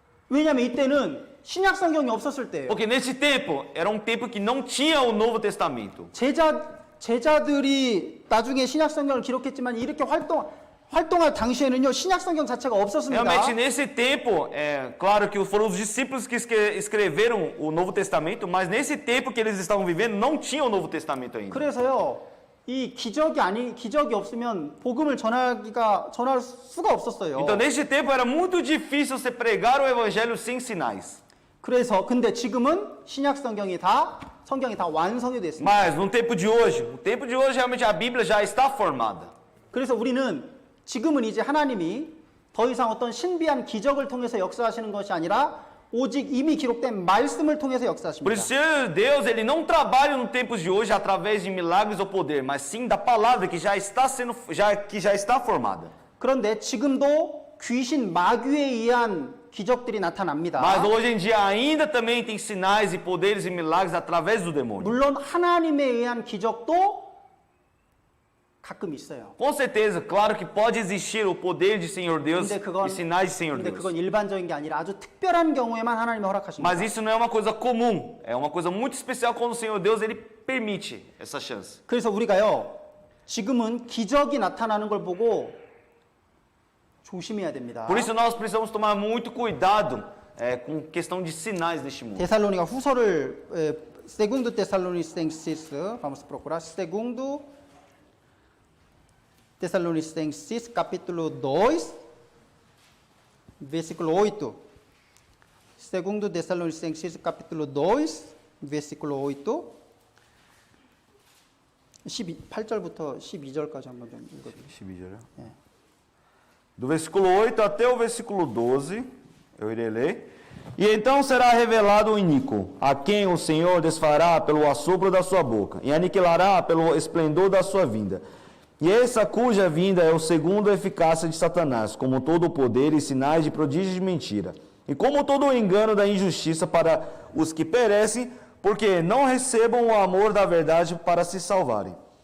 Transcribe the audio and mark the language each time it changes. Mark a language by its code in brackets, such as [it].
[ko] 왜냐하면 이때는 신약 성경이 없었을 때예요. [pt] Porque nesse tempo, era um tempo que não tinha o Novo Testamento. [ko] 제자들이 나중에 신약 성경을 기록했지만 이렇게 활동할 당시에는요 신약 성경 자체가 없었습니다. [pt] Realmente, nesse tempo, claro que foram os discípulos que escreveram o Novo Testamento, mas nesse tempo que eles estavam vivendo, não tinha o Novo Testamento ainda. [ko] 그래서요 이 기적이 없으면 복음을 전할 수가 없었어요. [pt] Então, neste tempo, era muito difícil você pregar o evangelho sem sinais. [ko] 그래서 근데 지금은 신약 성경이 다 완성이 됐습니다. [pt] Mas, no tempo de hoje, realmente a Bíblia já está formada. [ko] 그래서 우리는 지금은 이제 하나님이 더 이상 어떤 신비한 기적을 통해서 역사하시는 것이 아니라 오직 이미 기록된 말씀을 통해서 [pt] Por isso, Deus, ele não trabalha nos tempos de hoje através de milagres ou poder, mas sim da palavra que já está formada. [ko] 그런데 지금도 귀신 마귀에 의한 기적들이 나타납니다. [pt] Mas hoje em dia ainda também tem sinais e poderes e milagres através do demônio. [ko] 물론 하나님에 의한 기적도 가끔 있어요. [pt] Com certeza, claro que pode existir o poder de Senhor Deus e sinais de Senhor [ko] 근데 [pt] Deus. [ko] 그건 일반적인 게 아니라 아주 특별한 경우에만 하나님이 허락하십니다. [pt] Mas isso não é uma coisa comum, é uma coisa muito especial quando o Senhor Deus ele permite essa chance. [ko] 그래서 우리가요 지금은 기적이 나타나는 걸 보고 조심해야 됩니다. [pt] Por isso nós precisamos tomar muito cuidado com questão de sinais neste mundo. 데살로니가 후서를 segundo Tessalonicenses, vamos procurar segundo Tessalonicenses capítulo 2 versículo 8. Segundo Tessalonicenses capítulo 2 versículo 8. [ko] 8절부터 12절까지 한번 좀 읽어주세요. [pt] Do versículo 8 até o versículo 12, eu irei ler. E então será revelado o iníquo, a quem o Senhor desfará pelo assopro da sua boca, e aniquilará pelo esplendor da sua vinda. E essa cuja vinda é o segundo a eficácia de Satanás, como todo o poder e sinais de prodígios de mentira, e como todo o engano da injustiça para os que perecem, porque não recebam o amor da verdade para se salvarem.